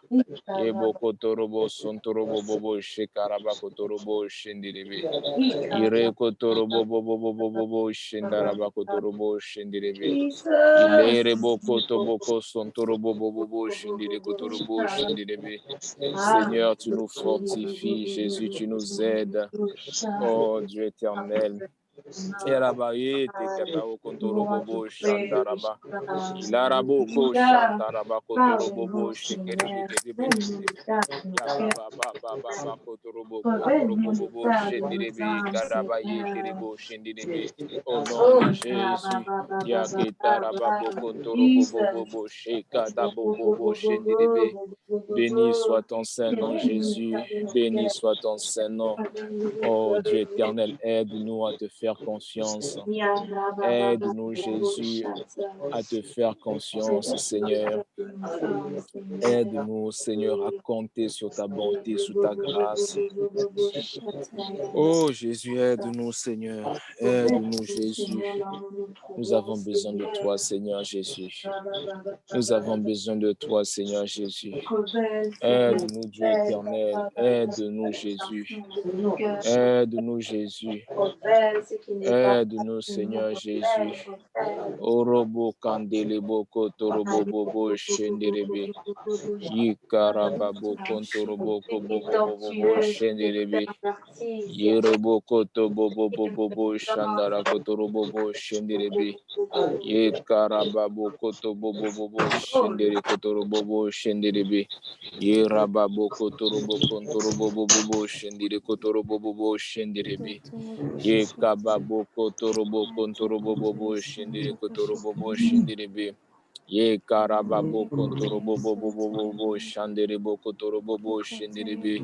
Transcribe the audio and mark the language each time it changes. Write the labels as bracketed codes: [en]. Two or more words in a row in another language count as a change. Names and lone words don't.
[fr] Ye bokotorobo sontorobo bobo shekaraba kotorobo shenderebe. Ire kotorobo bobo shendaraba kotorobo shenderebe. Ilere boko toboko sontorobo bobo shendire kotorobo shendirebe. Seigneur, tu nous fortifies. Jésus, tu nous aides. Oh Dieu éternel. Erabaye te katao kontorobo bo shandaraba. Ilarabo ko shantaraba kotorobo bo shekerebe kerebe. Baba kotorobo bobo shendirebe karabaye kerebo shendirebe. Au nom de Jésus. Yaketarababo kontorobo bobo shekadabo bobo shendirebe. Béni soit ton Saint-Nom, Jésus. Béni soit ton Saint-Nom. Oh Dieu éternel, aide-nous à te faire confiance. Aide-nous, Jésus, à te faire confiance, Seigneur. Aide-nous, Seigneur, à compter sur ta bonté, sur ta grâce. Oh Jésus, aide-nous, Seigneur. Aide-nous, Jésus. Nous avons besoin de toi, Seigneur Jésus. Nous avons besoin de toi, Seigneur Jésus. Aide-nous, Dieu éternel. Aide-nous, Jésus. Aide-nous, Jésus. Aide-nous, Seigneur Jésus. Orobo kandelebo kotorobo bobo shenderebe. Yikarababo kontorobo kobobo shenderebe. Yerebo kotobo bobo shandara kotorobo shenderebe. Yekarababo kotobo bobo shendere kotorobo shenderebe. Yerababo kotorobo kontorobo bobo shendere kotorobo bobo shenderebe. Ye kababo kotorobo kontorobo bobo shendere kotorobo bobo shenderebe. Ye karababo kontorobo bobo shandere kotorobo bobo shenderebe.